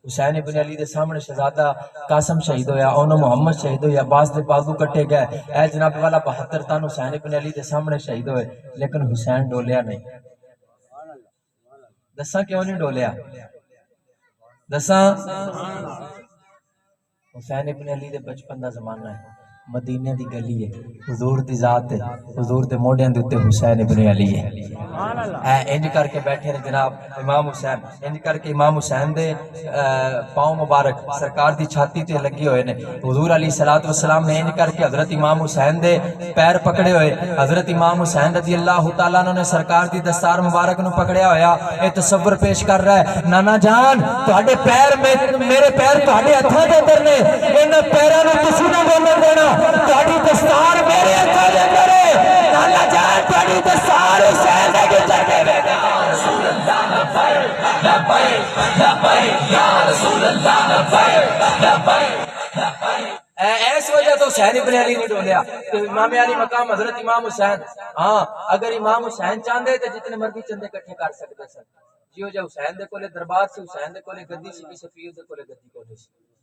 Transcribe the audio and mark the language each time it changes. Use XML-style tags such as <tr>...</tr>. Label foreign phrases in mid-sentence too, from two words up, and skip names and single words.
<pa>حسین ابن علی دے سامنے شہزادہ قاسم شہید ہویا، انہوں محمد شہید ہویا، عباس دے بازو کٹے گئے، اے جناب والا 72 تن حسین ابن علی دے سامنے شہید ہوئے، لیکن حسین ڈولیا نہیں۔ دساں کیوں نہیں ڈولیا؟ دساں حسین ابن علی دے بچپن دا زمانہ ہے، مدینے دی گلی ہے، حضور دی ذات ہے، حضور دے موڈیاں دے اوتے حسین ابن علی ہے۔ انج کر کے بیٹھے نے جناب امام حسین، انج کر کے امام حسین دے پاؤں مبارک سرکار دی چھاتی تے لگی ہوئے نے۔ حضور</pa> <ar>علیہ الصلوۃ والسلام</ar> <pa>نے انج کر کے حضرت امام حسین دے پیر پکڑے ہوئے، حضرت امام حسین</pa> <ar>رضی اللہ تعالیٰ عنہ</ar> <pa>نے سرکار دی دستار مبارک نو پکڑیا ہویا۔ اے تصور پیش کر رہا ہے، نانا جان تہاڈے پیر میرے پیر تہاڈے ہتھاں دے اندر نے، انہاں پیراں نوں تسی نہ بولن دینا، تہاڈی دستار میرے ہتھاں دے اندر ہے، نانا جان تہاڈی دستار حسین دے اندر ہے۔</pa> <ar>رسول اللہ لبیک لبیک لبیک یا رسول اللہ لبیک لبیک لبیک۔</ar> <pa>اس وجہ تو حسین ابن علی نہیں ڈولیا کہ امام علی مقام حضرت امام حسین، ہاں اگر امام حسین چاہتے تو جتنے مرضی چندے کٹھے کر سکتے سن، جیو جا حسین دے کولے دربار سے، حسین دے کولے گدی سی، کسی پیر دے کولے گدی کولے سی۔</pa>